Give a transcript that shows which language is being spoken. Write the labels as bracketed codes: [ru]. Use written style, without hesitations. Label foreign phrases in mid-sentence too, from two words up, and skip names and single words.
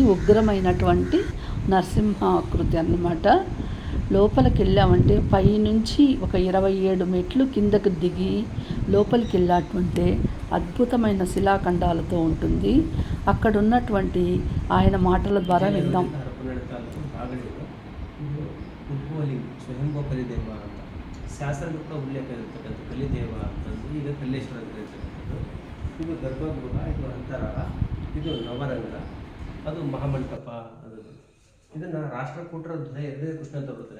[te] ఉగ్రమైనటువంటి నరసింహాకృతి అన్నమాట. లోపలికి వెళ్ళామంటే పైనుంచి ఒక 27 మెట్లు కిందకు దిగి లోపలికి వెళ్ళామంటే అద్భుతమైన శిలాఖండాలతో ఉంటుంది. అక్కడ ఉన్నటువంటి ఆయన మాటల ద్వారా విందాం. [kn] ಶಾಸನದ ಕೂಡ ಉಲ್ಲೇಖ ಇರತಕ್ಕಂಥ ಕಲಿದೇವ ಅಂತಂದು ಈಗ ಕಲ್ಲೇಶ್ವರ ಅಂತ ಇರ್ತಕ್ಕಂಥದ್ದು. ಇದು ಗರ್ಭಗೃಹ, ಇದು ಅಂತರಾಳ, ಇದು ನವರಂಗ, ಅದು ಮಹಾಮಂಟಪ. ಇದನ್ನು ರಾಷ್ಟ್ರಕೂಟರ ಧ್ವಯ 2ನೇ ಕೃಷ್ಣ ಅಂತ ಬರ್ತದೆ.